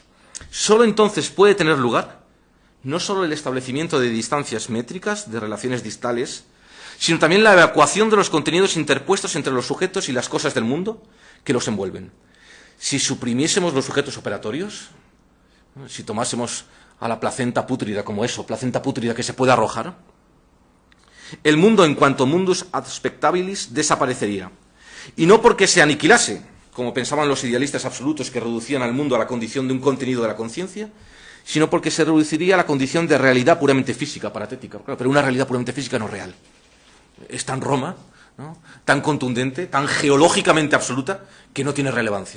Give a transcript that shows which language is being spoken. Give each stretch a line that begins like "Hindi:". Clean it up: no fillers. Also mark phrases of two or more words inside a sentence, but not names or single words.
Spanish: Solo entonces puede tener lugar no solo el establecimiento de distancias métricas, de relaciones distales, sino también la evacuación de los contenidos interpuestos entre los sujetos y las cosas del mundo que los envuelven. Si suprimiésemos los sujetos operatorios, si tomásemos a la placenta pútrida como eso, placenta pútrida que se puede arrojar, el mundo en cuanto
Latin: mundus ad spectabilis
Spanish: desaparecería. Y no porque se aniquilase, como pensaban los idealistas absolutos que reducían al mundo a la condición de un contenido de la conciencia, sino porque se reduciría a la condición de realidad puramente física, paratética, pero una realidad puramente física no real. es tan Roma, ¿no?, tan contundente, tan geológicamente absoluta, que no tiene relevancia.